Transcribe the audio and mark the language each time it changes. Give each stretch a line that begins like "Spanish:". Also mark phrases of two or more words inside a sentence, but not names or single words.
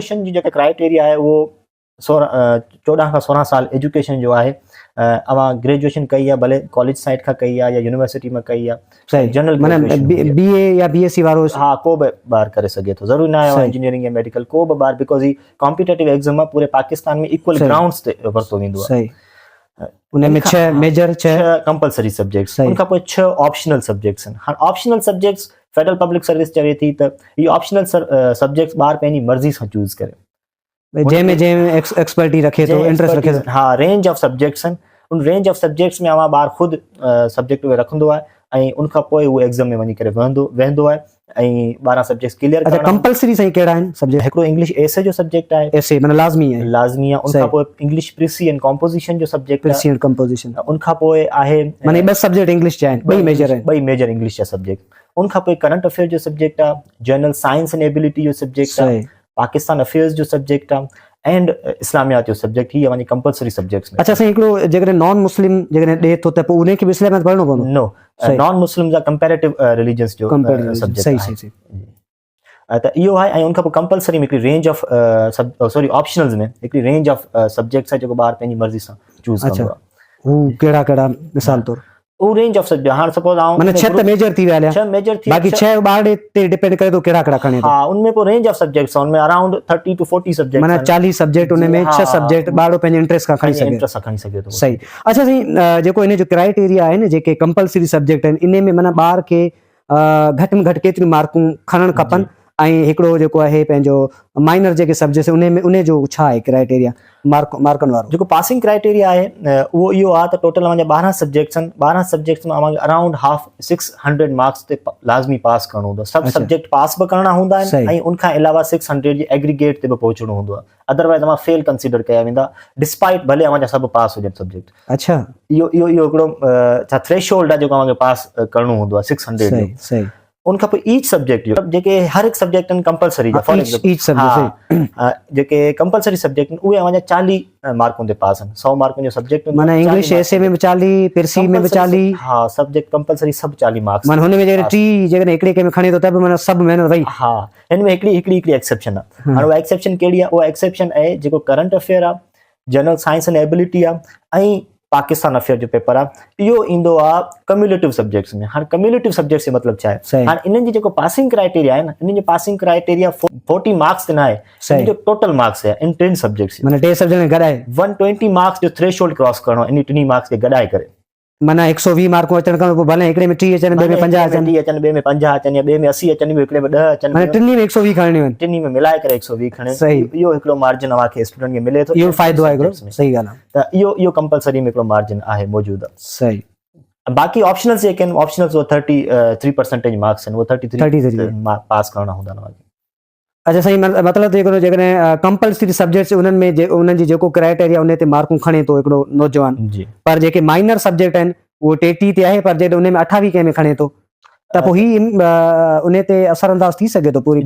Sindhi: ग्रेजुएशन जी जेका क्राइटेरिया आहे उहो 14 खां 16 साल एजुकेशन जो आहे। अव्हां ग्रेजुएशन कई आहे भले
English: college side
Sindhi: खां कई आहे या यूनिवर्सिटी में कई आहे, सही जनरल माना बीए या बीएससी वारो हा को बि ॿार करे सघे थो, ज़रूरी न आहे इंजीनियरिंग या मेडिकल को बि ॿार, बिकॉज़ ही
English: competitive exam
Sindhi: पूरे पाकिस्तान में
English: equal grounds
Sindhi: ते वरितो वेंदो आहे। सही उन में 6 मेजर 6
English: compulsory subjects,
Sindhi: उनखां पोइ 6
English: optional subjects
Sindhi: आहिनि। हाणे
English: optional subjects
Sindhi: फेडरल पब्लिक सर्विस चवे थी त इहे
English: optional subjects
Sindhi: ॿार पंहिंजी मर्ज़ी सां चूज़ करे, जंहिंमें एक्सपर्टी रखे थो, इंटरेस्ट रखे थो। हा
English: range of subjects
Sindhi: आहिनि, उन
English: range of subjects
Sindhi: में अवां ॿार ख़ुदि सब्जेक्ट उहे रखंदो आहे ऐं उनखां पोइ उहो एग्ज़ाम में वञी करे वेंदो आहे ऐं 12
English: subjects clear
Sindhi: अच्छा कंपलसरी सही कहिड़ा आहिनि सब्जेक्ट? हिकिड़ो
English: English essay
Sindhi: जो सब्जेक्ट आहे, एसे माना लाज़मी आहे, लाज़मी आहे। उनखां पोइ
English: English precis and composition
Sindhi: जो सब्जेक्ट आहे,
English: precis and composition.
Sindhi: उनखां पोइ आहे माने 2 सब्जेक्ट इंग्लिश जा आहिनि, 2 मेजर आहिनि, 2 मेजर इंग्लिश जा सब्जेक्ट। उनखां पोइ
English: current affair
Sindhi: जो सब्जेक्ट आहे,
English: general science and ability
Sindhi: जो सब्जेक्ट आहे,
English: Pakistan affairs
Sindhi: जो सब्जेक्ट आहे एंड इस्लामियात जो सब्जेक्ट। ही वञी
English: compulsory subjects
Sindhi: में। अच्छा साईं हिकिड़ो जेकॾहिं
English: non Muslim
Sindhi: जेकॾहिं ॾे थो त पोइ उनखे बि इस्लामियात पढ़णो पवंदो?
English: no, non Muslim
Sindhi: जा
English: comparative religions
Sindhi: जो सब्जेक्ट सही आहे। सही त इहो आहे। ऐं उनखां पोइ कंपलसरी में हिकिड़ी
English: range of sorry optionals
Sindhi: में हिकिड़ी
English: range of subjects
Sindhi: आहे जेको ॿार पंहिंजी मर्ज़ी सां चूज़ कंदो आहे। हू कहिड़ा कहिड़ा मिसाल तौर? वो
English: range of subject
Sindhi: हां सपोज आऊं माने 6 मेजर थी विया, 6 मेजर थी, बाकी 6 ॿार ते डिपेंड करे तो केड़ा केड़ा खणे। हां उनमें को
English: range of subjects
Sindhi: उनमें
English: around 30 to 40 subject
Sindhi: माने 40 सब्जेक्ट उनमें 6 सब्जेक्ट ॿारो पंहिंजे इंटरेस्ट का खणी सके, इंटरेस्ट सां खणी सके तो। सही। अच्छा साईं जेको इन जो क्राइटेरिया आहे न जेके कंपलसरी सब्जेक्ट आहिनि इन में माना ॿार के घट में घट केतिरी मार्कूं खणण खपनि ऐं हिकिड़ो जेको आहे पंहिंजो माइनर जेके सब्जेक्ट्स उन जो छा आहे क्राइटेरिया मार्कनि वारो? जेको
English: passing criteria
Sindhi: आहे उहो इहो आहे त टोटल अव्हांजा 12 सब्जेक्ट्स आहिनि, 12 सब्जेक्ट्स में अव्हांखे
English: around half 600 marks
Sindhi: ते लाज़मी पास करणो हूंदो आहे। सभु सब्जेक्ट पास बि करणा हूंदा आहिनि ऐं उनखां अलावा 600 जी एग्रीगेट ते बि पहुचणो हूंदो आहे, अदरवाइज़ अव्हां
English: fail consider
Sindhi: कया वेंदा डिस्पाइट भले अव्हांजा सभु पास हुजनि सब्जेक्ट। अच्छा इहो हिकिड़ो छा थ्रेशोल्ड आहे जेको अव्हांखे पास करणो हूंदो आहे 600 जो। सही। उनखां पोइ
English: each subject
Sindhi: जो जेके हर हिकु सब्जेक्ट आहिनि कंपलसरी जा,
English: for example
Sindhi: जेके कंपलसरी सब्जेक्ट आहिनि उहे अव्हांजा 40 मार्कुनि ते पास आहिनि। 100 मार्कुनि जो सब्जेक्ट माना
English: English essay
Sindhi: में 40, पिरसी में 40, हा
English: subject compulsory
Sindhi: सभु 40 मार्क्स। माना हुन में जेकॾहिं टी जेकॾहिं हिकिड़े के में खणे थो त बि माना सभु महिनत वई। हा हिन में हिकिड़ी एक्सेप्शन आहे। हाणे उहा एक्सेप्शन कहिड़ी आहे? उहा एक्सेप्शन आहे जेको
English: current affair
Sindhi: आहे,
English: general science and ability
Sindhi: आहे ऐं
English: Pakistan affair
Sindhi: जो पेपर आहे, इहो ईंदो आहे
English: cumulative subjects
Sindhi: में। हाणे
English: cumulative subjects
Sindhi: जो मतिलबु छा आहे? हाणे इन्हनि जी जेको
English: passing criteria
Sindhi: आहे न, इन्हनि जो
English: passing criteria
Sindhi: 40 मार्क्स ते न आहे, इन्हनि जो
English: total marks
Sindhi: आहे इन 10 सब्जेक्ट्स। माना 10 सब्जेक्ट गॾाए 120 मार्क्स जो
English: threshold cross
Sindhi: करणो इन 3 मार्क्स खे गॾाए करे। माना 120 मार्कूं अचण खां पोइ भले हिकिड़े में 30 अचनि, ॿिए में 50 अचनि, ॿिए में 50 अचनि या ॿिए में 80 अचनि, हिकिड़े में 10 अचनि, माना टिनी में 120 खणणियूं आहिनि, टिनी में मिलाए करे 120 खणे। इहो हिकिड़ो मार्जिन अव्हांखे स्टूडेंट खे मिले थो, इहो फ़ाइदो आहे हिकिड़ो। सही ॻाल्हि आहे। त इहो कंपलसरी में हिकिड़ो मार्जिन आहे मौजूदु आहे। सही। बाक़ी ऑप्शनल्स जेके आहिनि, ऑप्शनल्स वो 33% मार्क्स आहिनि, वो 33 पास करणा हूंदा आहिनि अव्हांखे। अच्छा साईं मतिलबु हिकिड़ो जेकॾहिं
English: compulsory subjects
Sindhi: उन्हनि में उन्हनि जी जेको क्राइटेरिया उन ते मार्कूं खणे थो हिकिड़ो नौजवान, पर जेके
English: minor subject
Sindhi: आहिनि उहो 33 ते आहे, पर जॾहिं उन में 28 कंहिं में खणे थो त पोइ ही उन ते असरअंदाज थी सघे थो पूरी?